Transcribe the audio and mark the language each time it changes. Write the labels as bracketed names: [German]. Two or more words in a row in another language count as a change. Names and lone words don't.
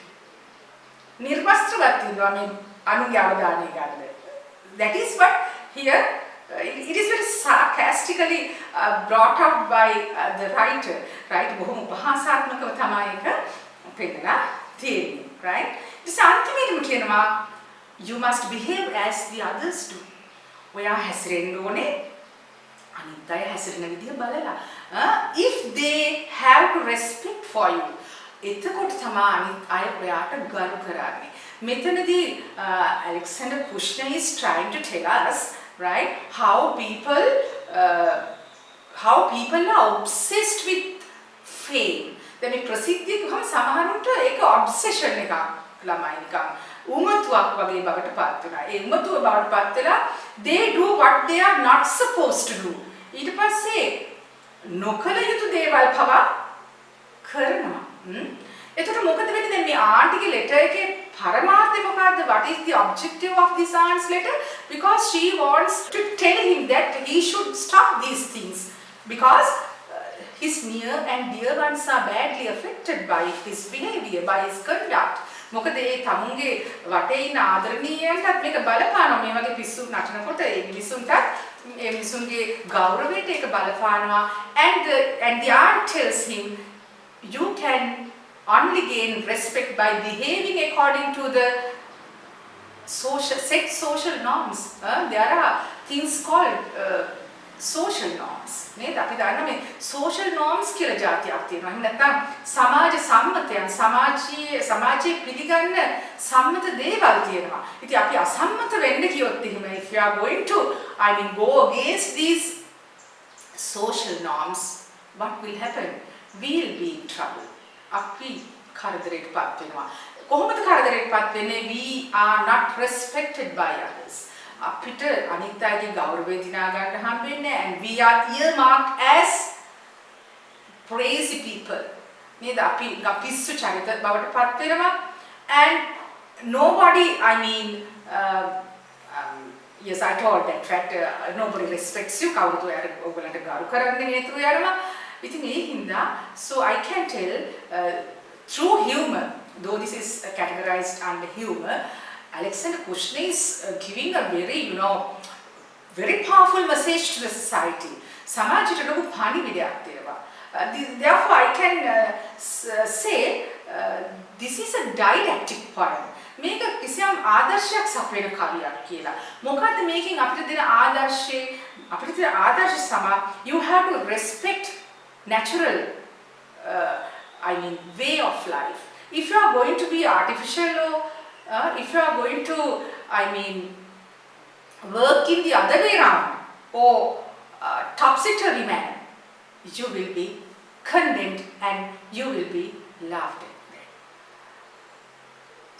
[English] That is what here, it is very sarcastically brought up by the writer, right? Right? This ultimately කියනවා you must behave as the others do. [Sinhala] ඔයා හැසිරෙන්න ඕනේ අනිත් අය හැසිරෙන විදිහ බලලා. [English] If they have to respect for you, [Sinhala] එතකොට තමයි අනිත් අය ඔයාට ගරු කරන්නේ. [English] මෙතනදී Alexander Kushner is trying to tell us, right, how people are obsessed with fame. [Sinhala] දැන් මේ ප්‍රසිද්ධිය ගහම සමහරුන්ට ඒක ඔබ්සෙෂන් එකක් ළමයි නිකන් උමතුවක් වගේ බවට පත් වෙනවා. ඒ උමතුව බවට පත් වෙලා [English] they do what they are not supposed to do. [Sinhala] ඊට පස්සේ නොකල යුතු දේවල් පවා කරනවා. එතකොට මොකද වෙන්නේ දැන් මේ ආන්ටිගේ ලෙටර් එකේ පරමාර්ථය මොකද්ද? [English] What is the objective of this aunt's letter? Because she wants to tell him that he should stop these things because his near and dear ones are badly affected by his behavior, by his conduct. [Sinhala] මොකද ඒ තමුන්ගේ වටේ ඉන්න ආදරණීයන්ටත් මේක බලපානවා. මේ වගේ පිස්සු නටනකොට ඒ මිනිසුන්ගේ ගෞරවයට ඒක බලපානවා. [English] And the aunt tells him, you can only gain respect by behaving according to the social norms. There are things called social norms. [Sinhala] නේද? අපි දන්නා මේ [English] social norms [Sinhala] කියලා જાතියක් තියෙනවා. එහෙම නැත්නම් සමාජ සම්මතයන්, සමාජයේ පිළිගන්න සම්මත දේවල් තියෙනවා. ඉතින් අපි අසම්මත වෙන්න කියොත් එහෙම [English] if you are going to go against these social norms, what will happen? We will be in trouble. [Sinhala] අපි කරදරයටපත් වෙනවා. කොහොමද කරදරයටපත් වෙන්නේ? [English] We are not respected by others. [Sinhala] අපිට අනිත් අයගේ ගෞරවය දිනා ගන්න හම්බෙන්නේ [English] and we are earmarked as crazy people. [Sinhala] නේද? අපි පිස්සු චරිත බවට පත් වෙනවා [English] and nobody yes, I told that fact, nobody respects you. [Sinhala] කවුරුත් ඔයගලන්ට ගරු කරන්නේ නැතුව යනවා. ඉතින් ඒ හින්දා [English] so I can tell through humor, though this is categorized under humor, Alexander Kushner is giving a very powerful message to the society. [Sinhala] සමාජයට ලොකු පණිවිඩයක් දෙනවා. [English] Therefore, I can say this is a didactic poem. [Sinhala] මේක කිසියම් ආදර්ශයක් සපයන කවියක් කියලා. මොකද්ද මේකෙන් අපිට දෙන ආදර්ශය? අපිට දෙන ආදර්ශය සමා [English] you have to respect natural way of life. If you are going to be artificial or if you are going to, work in the other way around or topsy-turvy manner, you will be condemned and you will be laughed at.